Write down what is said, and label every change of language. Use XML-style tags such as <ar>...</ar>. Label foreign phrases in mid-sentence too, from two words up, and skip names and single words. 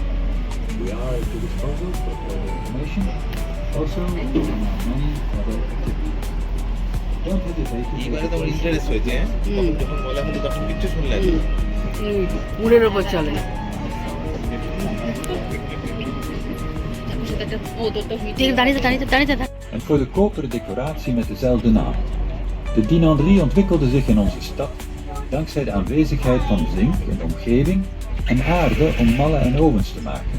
<en>We are at your disposal for further information, also on our many other activities. Don't hesitate to</en> <bn>এইবারে তোমার ইন্টারেস্ট হয়েছে তখন যখন বলা হলো তখন কিচ্ছু শুনলেন উড়ের উপর চলে</bn> <nl>En voor de koperen decoratie met dezelfde naam. De dinanderie ontwikkelde zich in onze stad dankzij de aanwezigheid van zink in de omgeving en aarde om mallen en ovens te maken.</nl>